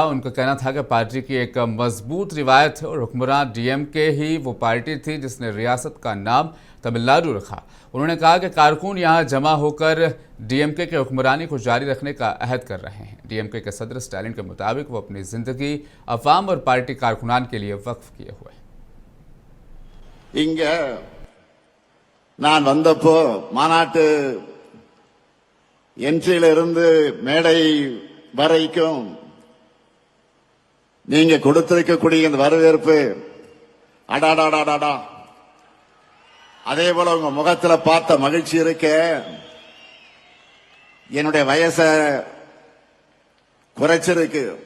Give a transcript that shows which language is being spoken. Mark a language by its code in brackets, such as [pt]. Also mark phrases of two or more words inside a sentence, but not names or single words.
[ur] ان کا کہنا تھا کہ پارٹی کی ایک مضبوط روایت ہے اور حکمران ڈی ایم کے ہی وہ پارٹی تھی جس نے ریاست کا نام تمل ناڈو رکھا. انہوں نے کہا کہ کارکن یہاں جمع ہو کر ڈی ایم کے کی حکمرانی کو جاری رکھنے کا عہد کر رہے ہیں. ڈی ایم کے کے صدر اسٹالن کے مطابق وہ اپنی زندگی عوام اور پارٹی کارکنان کے لیے وقف کیے ہوئے. [ta] நான் வந்தப்போ மாநாட்டு என்ட்ரியிலிருந்து மேடை வரைக்கும் நீங்க கொடுத்திருக்கக்கூடிய இந்த வரவேற்பு அடாடாடாடா, அதே போல உங்க முகத்துல பார்த்த மகிழ்ச்சி இருக்க என்னுடைய வயசை குறைச்சிருக்கு.